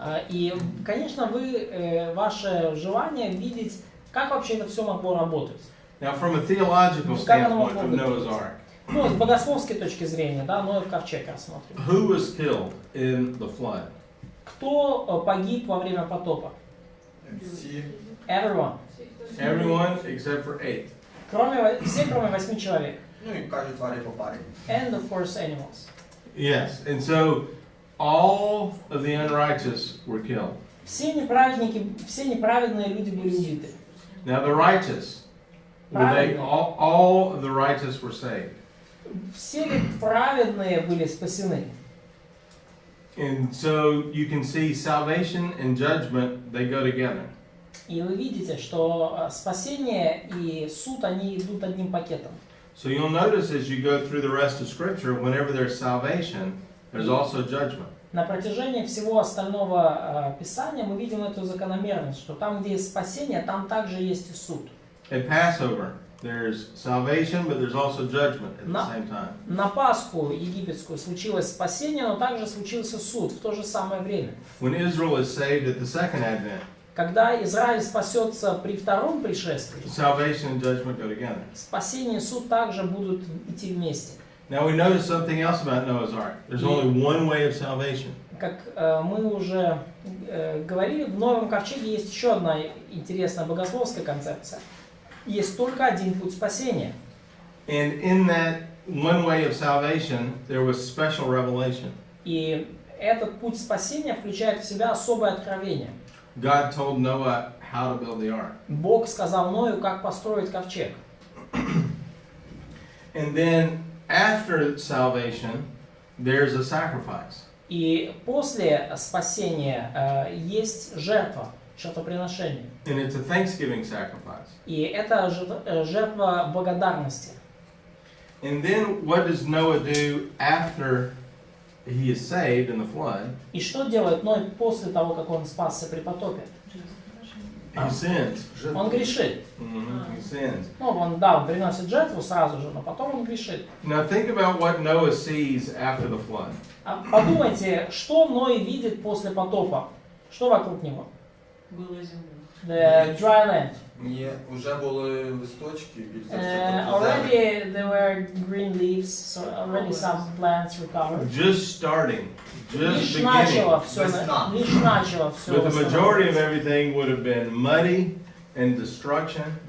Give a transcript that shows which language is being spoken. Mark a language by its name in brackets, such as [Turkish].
[Russian] И, конечно, ваше желание видеть, как вообще это все могло работать. [English] Now, from a theological standpoint of Noah's Ark, [Russian] с богословской точки зрения, да, Ноев ковчег рассмотрим. [English] Who was killed in the flood? [Russian] Кто погиб во время потопа? [English] Everyone. Everyone except for 8. [Russian] Все, кроме 8 человек. И каждый тварь по паре. [English] And of course animals. Yes, and so all of the unrighteous were killed. [Russian] Все неправедные люди были убиты. [English] Now the righteous, all of the righteous were saved. [Russian] Все праведные были спасены. [English] And so you can see salvation and judgment, they go together. [Russian] И вы видите, что спасение и суд, они идут одним пакетом. [English] So you'll notice as you go through the rest of Scripture, whenever there's salvation, there's also judgment. [Russian] На протяжении всего остального Писания мы видим эту закономерность, что там, где есть спасение, там также есть и суд. [English] At Passover, there's salvation, but there's also judgment at the same time. [Russian] На Пасху египетскую случилось спасение, но также случился суд в то же самое время. [English] When Israel is saved at the second advent, [Russian] когда Израиль спасется при втором пришествии, [English] salvation and judgment go together. [Russian] Спасение и суд также будут идти вместе. [English] Now we notice something else about Noah's Ark. There's only one way of salvation. [Russian] Как мы уже говорили, в Новом ковчеге есть еще одна интересная богословская концепция. Есть только один путь спасения. [English] And in that one way of salvation, there was special revelation. [Russian] И этот путь спасения включает в себя особое откровение. [English] God told Noah how to build the ark. [Russian] Бог сказал Ною, как построить ковчег. [English] And then after salvation, there's a sacrifice. [Russian] И после спасения есть жертвоприношение. [English] And it's a Thanksgiving sacrifice. [Russian] И это жертва благодарности. [English] And then what does Noah do after he is saved in the flood? [Russian] И что делает Ной после того, как он спасся при потопе? [English] He sins. [Russian] Он грешит. [English] He sins. [Russian] Ну, он приносит жертву сразу же, но потом он грешит. [English] Now think about what Noah sees after the flood. [Russian] Подумайте, что Ной видит после потопа? Что вокруг него? Голая земля. [English] The dry land. [Ukrainian] Ні, вже були листочки, більш за все, [English] Already there were green leaves, so already some plants recovered. Just starting. Just [Russian] Лишь начало [English] beginning. [Russian] все. [English] But the majority of everything would have been muddy and destruction.